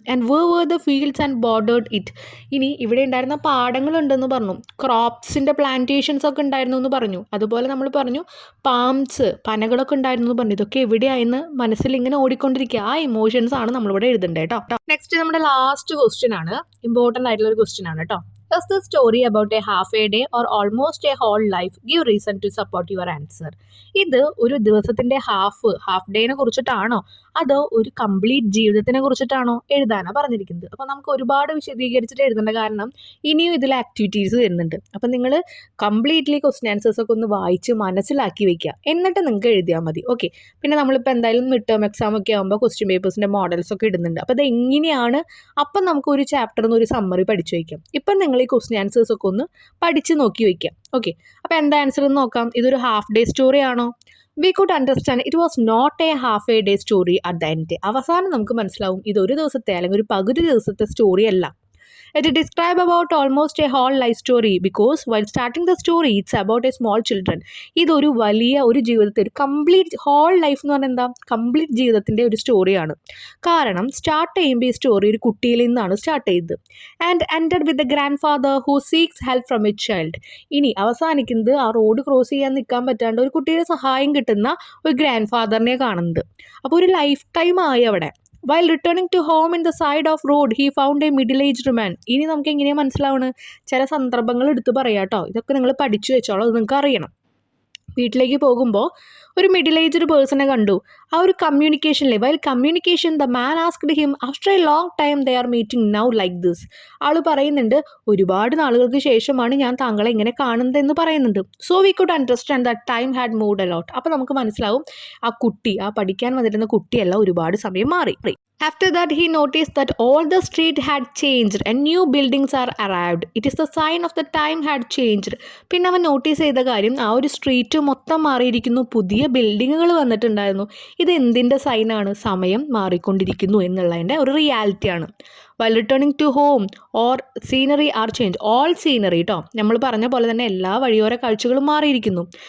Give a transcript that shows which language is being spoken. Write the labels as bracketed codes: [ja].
[en] And where the fields and bordered it. [ml] ഇനി ഇവിടെ ഉണ്ടായിരുന്ന പാടങ്ങളുണ്ടെന്ന് പറഞ്ഞു, ക്രോപ്സിൻ്റെ പ്ലാന്റേഷൻസ് ഒക്കെ ഉണ്ടായിരുന്നു എന്ന് പറഞ്ഞു. അതുപോലെ നമ്മൾ പറഞ്ഞു പാംസ്, പനകളൊക്കെ ഉണ്ടായിരുന്നു എന്ന് പറഞ്ഞു. ഇതൊക്കെ എവിടെയായെന്ന് മനസ്സിൽ ഇങ്ങനെ ഓടിക്കൊണ്ടിരിക്കുക. ആ ഇമോഷൻസ് ആണ് നമ്മളിവിടെ എഴുതേണ്ടത് കേട്ടോ. നെക്സ്റ്റ് നമ്മുടെ ലാസ്റ്റ് ക്വസ്റ്റ്യൻ ആണ്, ഇമ്പോർട്ടൻ്റ് ആയിട്ടുള്ള ഒരു ക്വസ്റ്റ്യൻ ആണ് കേട്ടോ. [en] Does the story about a half a day or almost a whole life give reason to support your answer? [ml] ഇത് ഒരു ദിവസത്തിൻ്റെ ഹാഫ് ഡേനെ കുറിച്ചിട്ടാണോ അതോ ഒരു കംപ്ലീറ്റ് ജീവിതത്തിനെ കുറിച്ചിട്ടാണോ എഴുതാനാണ് പറഞ്ഞിരിക്കുന്നത്? അപ്പോൾ നമുക്ക് ഒരുപാട് വിശദീകരിച്ചിട്ട് എഴുതേണ്ട, കാരണം ഇനിയും ഇതിൽ ആക്ടിവിറ്റീസ് വരുന്നുണ്ട്. അപ്പോൾ നിങ്ങൾ കംപ്ലീറ്റ്ലി ക്വസ്റ്റ്യൻ ആൻസേഴ്സ് ഒക്കെ ഒന്ന് വായിച്ച് മനസ്സിലാക്കി വെക്കുക, എന്നിട്ട് നിങ്ങൾക്ക് എഴുതിയാൽ മതി. ഓക്കെ, പിന്നെ നമ്മളിപ്പോൾ എന്തായാലും മിഡ് ടേം എക്സാം ഒക്കെ ആകുമ്പോൾ ക്വസ്റ്റ്യൻ പേപ്പേഴ്സിൻ്റെ മോഡൽസ് ഒക്കെ ഇടുന്നുണ്ട്. അപ്പോൾ അത് എങ്ങനെയാണ്, അപ്പം നമുക്ക് ഒരു ചാപ്റ്ററിൽ നിന്ന് ഒരു സമ്മറി പഠിച്ചു വയ്ക്കാം. ഇപ്പം നിങ്ങൾ ഈ ക്വസ്റ്റ്യൻ ആൻസേഴ്സ് ഒക്കെ ഒന്ന് പഠിച്ച് നോക്കി വയ്ക്കാം. ഓക്കെ, അപ്പോൾ എന്താ ആൻസർ എന്ന് നോക്കാം. ഇതൊരു ഹാഫ് ഡേ സ്റ്റോറി ആണോ? [en] We could understand it was not a half a day story at the end. [ml] അവസാനം നമുക്ക് മനസ്സിലാവും ഇതൊരു ദിവസത്തെ അല്ലെങ്കിൽ ഒരു പകുതി ദിവസത്തെ സ്റ്റോറി അല്ല. [en] It describe about almost a whole life story because while starting the story it's about a small children. [ml] ഇതൊരു വലിയ ഒരു ജീവിതത്തിൽ ഒരു കംപ്ലീറ്റ് ഹോൾ ലൈഫ് എന്ന് പറഞ്ഞാൽ എന്താ, കംപ്ലീറ്റ് ജീവിതത്തിൻ്റെ ഒരു സ്റ്റോറിയാണ്. കാരണം സ്റ്റാർട്ട് ചെയ്യുമ്പോൾ ഈ സ്റ്റോറി ഒരു കുട്ടിയിൽ നിന്നാണ് സ്റ്റാർട്ട് ചെയ്തത്. [en] And ended with the grandfather who seeks help from a child. [ml] ഇനി അവസാനിക്കുന്നത് ആ റോഡ് ക്രോസ് ചെയ്യാൻ നിൽക്കാൻ പറ്റാണ്ട് ഒരു കുട്ടിയുടെ സഹായം കിട്ടുന്ന ഒരു ഗ്രാൻഡ് ഫാദറിനെ കാണുന്നത്. അപ്പോൾ ഒരു ലൈഫ് ടൈം ആയി അവിടെ. [en] While returning to home in the side of road, he found a middle-aged man. [ml] ഇനി നമുക്ക് എങ്ങനെയാണ് മനസ്സിലാവുന്നത്? ചില സന്ദർഭങ്ങൾ എടുത്ത് പറയാം കേട്ടോ. ഇതൊക്കെ നിങ്ങൾ പഠിച്ചു വെച്ചോളൂ, അത് നിങ്ങൾക്ക് അറിയണം. വീട്ടിലേക്ക് പോകുമ്പോൾ ഒരു മിഡിൽ ഏജ്ഡ് പേഴ്സണെ കണ്ടു. ആ ഒരു കമ്മ്യൂണിക്കേഷനിലെ [en] While communication the man asked him after a long time they are meeting now like this. [ml] ആൾ പറയുന്നുണ്ട്, ഒരുപാട് നാളുകൾക്ക് ശേഷമാണ് ഞാൻ താങ്കളെ ഇങ്ങനെ കാണുന്നത് എന്ന് പറയുന്നുണ്ട്. [en] So we could understand that time had moved a lot. [ml] അപ്പോൾ നമുക്ക് മനസ്സിലാവും ആ കുട്ടി, ആ പഠിക്കാൻ വന്നിരുന്ന കുട്ടിയല്ല, ഒരുപാട് സമയം മാറി. [en] After that, he noticed that all the street had changed and new buildings are arrived. It is the sign of the time had changed. [ml] പിന്നെ അവൻ നോട്ടീസ് ചെയ്ത കാര്യം, ആ ഒരു സ്ട്രീറ്റ് മൊത്തം മാറിയിരിക്കുന്നു, പുതിയ ബിൽഡിങ്ങുകൾ വന്നിട്ടുണ്ടായിരുന്നു. ഇത് എന്തിൻ്റെ സൈനാണ്? സമയം മാറിക്കൊണ്ടിരിക്കുന്നു എന്നുള്ളതിൻ്റെ ഒരു റിയാലിറ്റിയാണ്. [en] While returning to home or scenery are change. [ml] All scenery കേട്ടോ, നമ്മൾ പറഞ്ഞ പോലെ തന്നെ എല്ലാ വഴിയോര കാഴ്ചകളും മാറിയിരിക്കുന്നു.